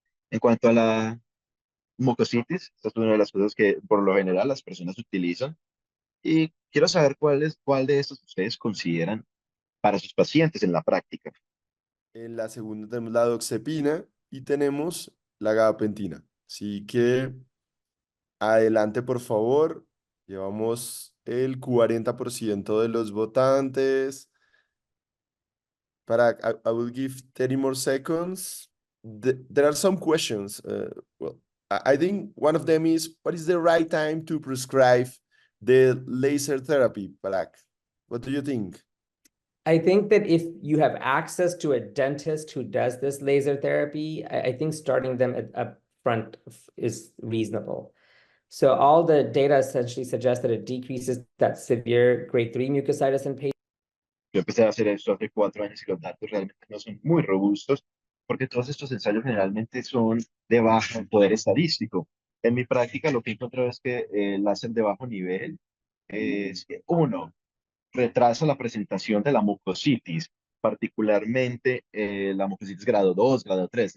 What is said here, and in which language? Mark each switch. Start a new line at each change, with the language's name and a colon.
Spanish: En cuanto a la mucositis, esta es una de las cosas que por lo general las personas utilizan y quiero saber cuál de estos ustedes consideran para sus pacientes en la práctica. En la segunda tenemos la doxepina y tenemos la gabapentina. Así que adelante, por favor. Llevamos el 40% de los votantes.
English: I will give 30 more seconds. There are some questions. I think one of them is, what is the right time to prescribe the laser therapy, Balak? What do you think? I think that if you have access to a dentist who does this laser therapy, I think starting them up front is reasonable. So all the data essentially suggests that it decreases that severe grade 3 mucositis in patients.
Spanish: Yo empecé a hacer esto hace 4 años y los datos realmente no son muy robustos porque todos estos ensayos generalmente son de bajo poder estadístico. En mi práctica lo que he encontrado es que el láser de bajo nivel es que, uno, retrasa la presentación de la mucositis, particularmente la mucositis grado 2, grado 3.